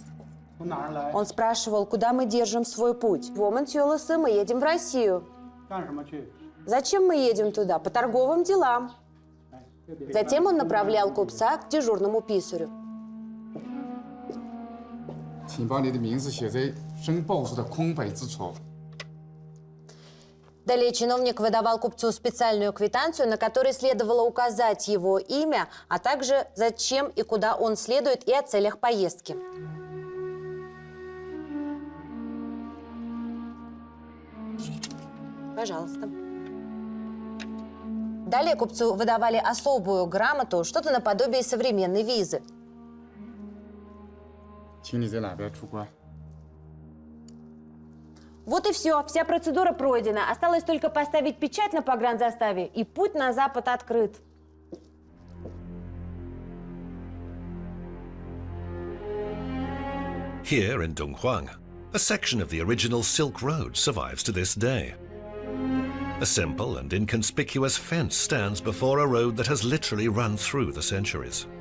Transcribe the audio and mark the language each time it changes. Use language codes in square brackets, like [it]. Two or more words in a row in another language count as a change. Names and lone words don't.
[ru] Он спрашивал, куда мы держим свой путь. В Оман-Тюлосы мы едем в Россию. Зачем мы едем туда? По торговым делам. Затем он направлял купца к дежурному писарю. [zh] 请把你的名字写在申报书的空白之处。 [ru] Далее чиновник выдавал купцу специальную квитанцию, на которой следовало указать его имя, а также зачем и куда он следует и о целях поездки. Пожалуйста. Далее купцу выдавали особую грамоту, что-то наподобие современной визы. [zh] 请你在哪边出关？ [ru] Вот и все, вся процедура пройдена. Осталось только поставить печать на погранзаставе, и путь на запад открыт. [en] Here in Donghuang, a section of the original Silk Road survives to this day. A simple and inconspicuous fence stands before a road that has literally run through the centuries.